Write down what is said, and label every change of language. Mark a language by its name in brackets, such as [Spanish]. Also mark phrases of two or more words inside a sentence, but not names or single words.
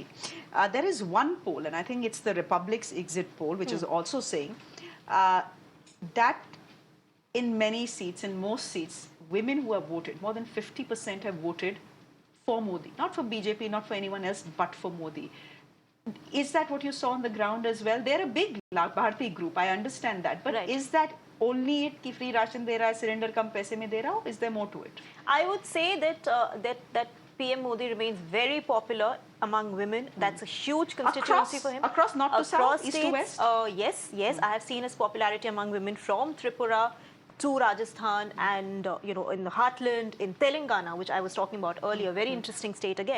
[English] There is one poll, and I think it's the Republic's exit poll, which is also saying that in many seats, in most seats, women who have voted, more than 50% have voted for Modi, not for BJP, not for anyone else, but for Modi. Is that what you saw on the ground as well? They're a big Bharati group, I understand that, but is that only it [Hindi] की फ्री राशन दे रहा है, सिलिंडर कम पैसे में दे रहा हो? [English] Is there more to it? I would say that that PM Modi remains very popular among women. That's a huge constituency for him. Across north to south, east to west? Yes. I have seen his popularity among women from Tripura to Rajasthan and, in the heartland, in Telangana, which I was talking about earlier, very interesting state again.